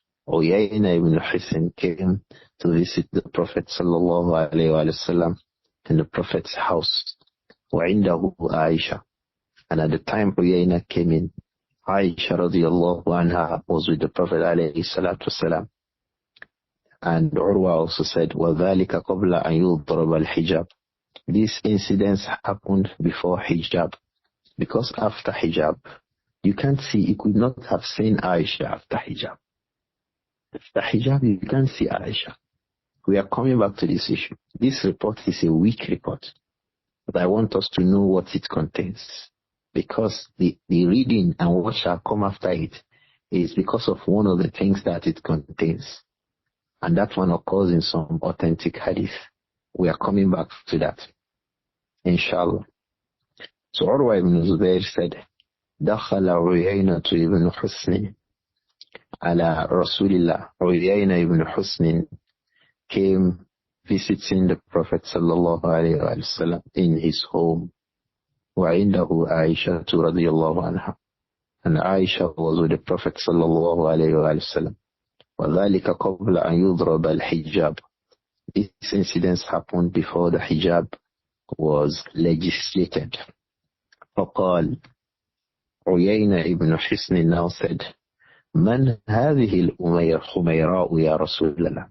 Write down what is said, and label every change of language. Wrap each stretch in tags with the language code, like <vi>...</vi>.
<en>Uyayna ibn Hisn came to visit the Prophet sallallahu alayhi wa sallam in the Prophet's house. وعنده Āishah. And at the time Uyayna came in, Āishah radiyallahu anha was with the Prophet alayhi salatu wasalam. And Urwa also said,</en> <ar>وَذَلِكَ قَبْلَ أَنْ يُضْرَبَ الْحِجَابِ.</ar> <en>These incidents happened before hijab. Because after hijab, you can't see, you could not have seen Āishah after hijab. After hijab, you can't see Āishah. We are coming back to this issue. This report is a weak report, but I want us to know what it contains. Because the reading and what shall come after it is because of one of the things that it contains. And that one occurs in some authentic hadith. We are coming back to that, inshallah. So Urwa ibn Zubayr said,</en> <ar>دخل عيينة</ar> <en>ibn Hisn ala Rasulillah. Uyayna ibn Hisn came visiting the Prophet sallallahu alayhi wa sallam in his home.</en> <ar>وعنده عائشة رضي الله عنها.</ar> <en>And Āishah was with the Prophet sallallahu alayhi wa sallam.</en> <ar>وذلك قبل أن يضرب الحجاب.</ar> <en>These incidents happened before the hijab was legislated.</en> <ar>فقال عيينة ibn Hisn</ar> <en>now said,</en> <ar>من هذه الحميراء يا رسول الله.</ar>